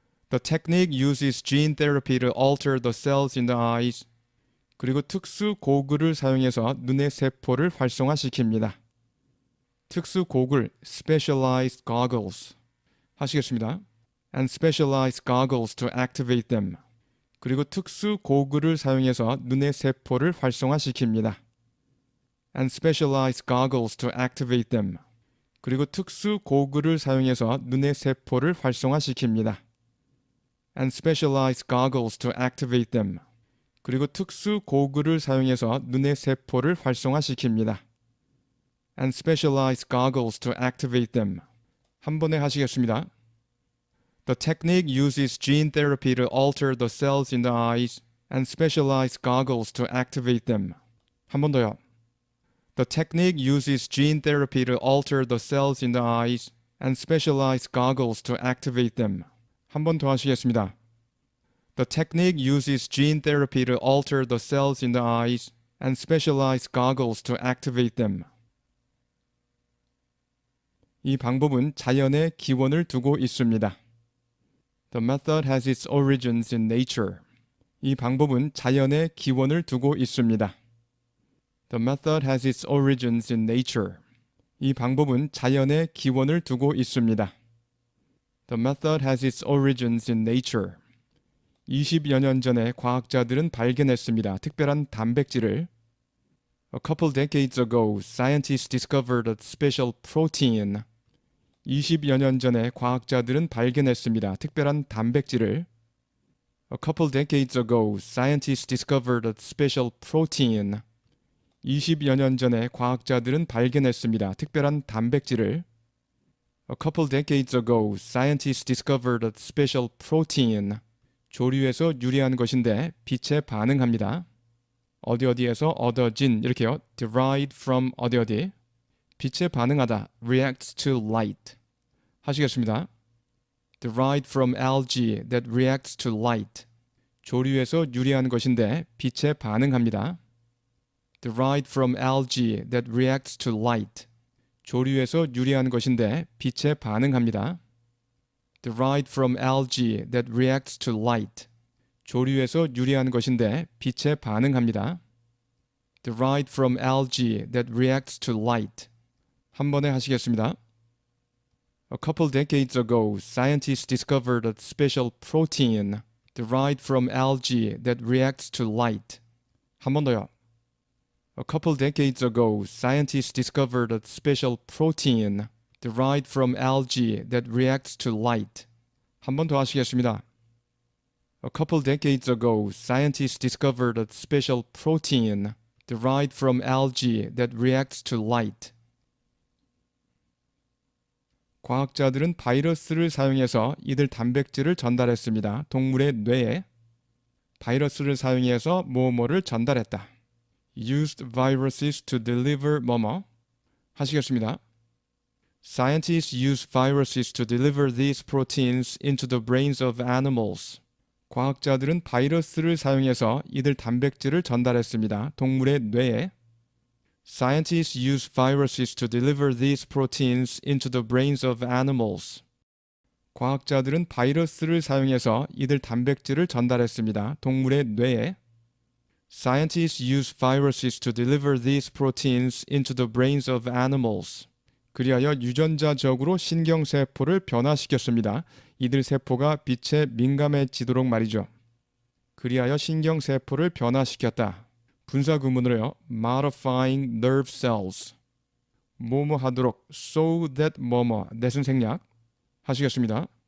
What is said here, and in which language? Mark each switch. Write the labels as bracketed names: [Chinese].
[English] The technique uses gene therapy to alter the cells in the eyes. [Korean] 그리고 특수 고글을 사용해서 눈의 세포를 활성화시킵니다. 특수 고글, [English] specialized goggles. [Korean] 하시겠습니다. [English] And specialized goggles to activate them. [Korean] 그리고 특수 고글을 사용해서 눈의 세포를 활성화시킵니다. [English] And specialized goggles to activate them. [Korean] 그리고 특수 고글을 사용해서 눈의 세포를 활성화시킵니다. [English] And specialized goggles to activate them. [Korean] 그리고 특수 고글을 사용해서 눈의 세포를 활성화시킵니다. [English] And specialized goggles to activate them. [Korean] 한 번에 하시겠습니다. [English] The technique uses gene therapy to alter the cells in the eyes and specialized goggles to activate them. [Korean] 한 번 더요. [English] The technique uses gene therapy to alter the cells in the eyes and specialized goggles to activate them. [Korean] 한 번 더 하시겠습니다. [English] The technique uses gene therapy to alter the cells in the eyes and specialized goggles to activate them. [Korean] 이 방법은 자연의 기원을 두고 있습니다. [English] The method has its origins in nature. [Korean] 이 방법은 자연의 기원을 두고 있습니다. [English] The method has its origins in nature. [Korean] 이 방법은 자연의 기원을 두고 있습니다. [English] The method has its origins in nature. [Korean] 20여 년 전에 과학자들은 발견했습니다. 특별한 단백질을. [English] A couple decades ago, scientists discovered a special protein. [Korean] 20여 년 전에 과학자들은 발견했습니다. 특별한 단백질을. [English] A couple decades ago, scientists discovered a special protein. [Korean] 20여 년 전에 과학자들은 발견했습니다. 특별한 단백질을. [English] A couple decades ago, scientists discovered a special protein. [Korean] 조류에서 유래한 것인데 빛에 반응합니다. 어디에서 얻어진 이렇게요. [English] derived from 어디. [Korean] 빛에 반응하다. [English] reacts to light. [Korean] 하시겠습니다. [English] derived from algae that reacts to light. [Korean] 조류에서 유래한 것인데 빛에 반응합니다. [English] derived from algae that reacts to light. [Korean] 조류에서 유래한 것인데 빛에 반응합니다. [English] derived from algae that reacts to light. [Korean] 조류에서 유래한 것인데 빛에 반응합니다. [English] derived from algae that reacts to light. [Korean] 한 번에 하시겠습니다. [English] A couple decades ago, scientists discovered a special protein derived from algae that reacts to light. [Korean] 한 번 더요. [English] A couple decades ago, scientists discovered a special protein derived from algae that reacts to light. [Korean] 한 번 더 하시겠습니다. [English] A couple decades ago, scientists discovered a special protein derived from algae that reacts to light. [Korean] 과학자들은 바이러스를 사용해서 이들 단백질을 전달했습니다. 동물의 뇌에 바이러스를 사용해서 뭐뭐를 전달했다. [English] Used viruses to deliver 뭐뭐. [Korean] 하시겠습니다. [English] Scientists use viruses to deliver these proteins into the brains of animals. [Korean] 과학자들은 바이러스를 사용해서 이들 단백질을 전달했습니다. 동물의 뇌에 [English] Scientists use viruses to deliver these proteins into the brains of animals. [Korean] 과학자들은 바이러스를 사용해서 이들 단백질을 전달했습니다. 동물의 뇌에 [English] Scientists use viruses to deliver these proteins into the brains of animals. [Korean] 그리하여 유전자적으로 신경세포를 변화시켰습니다. 이들 세포가 빛에 민감해지도록 말이죠. 그리하여 신경세포를 변화시켰다. 분사구문으로요. [English] modifying nerve cells. [Korean] 뭐뭐 하도록 [English] so that [Korean] 뭐뭐 that은 생략 하시겠습니다.